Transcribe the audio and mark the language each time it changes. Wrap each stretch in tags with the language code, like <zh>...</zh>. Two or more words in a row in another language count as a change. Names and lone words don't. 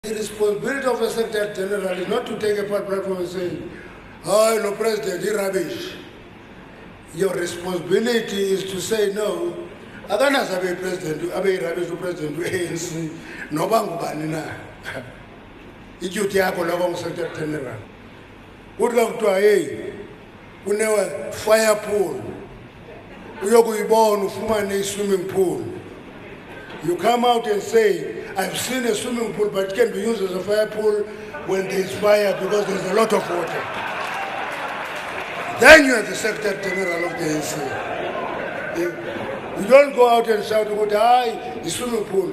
<en>The responsibility of a Secretary General is not to take a platform and say, "Oh, no, President, you're rubbish." Your responsibility is to say, "No,</en> <xh>akanazi abe president, abe</xh> <en>rubbish president</en> <xh>ANC, noba ngubani na." Iduty yakho la Secretary General. Kuthi kuthiwa hey, kunewe</xh> <en>fire pool.</en> <xh>Uyokuyibona ufumane i-swimming pool.</xh> <en>You come out and say, "I've seen a swimming pool, but it can be used as a fire pool when there's fire because there's a lot of water." Then you are the Secretary General of the ANC. You don't go out and shout, "Hi, the swimming pool."</en>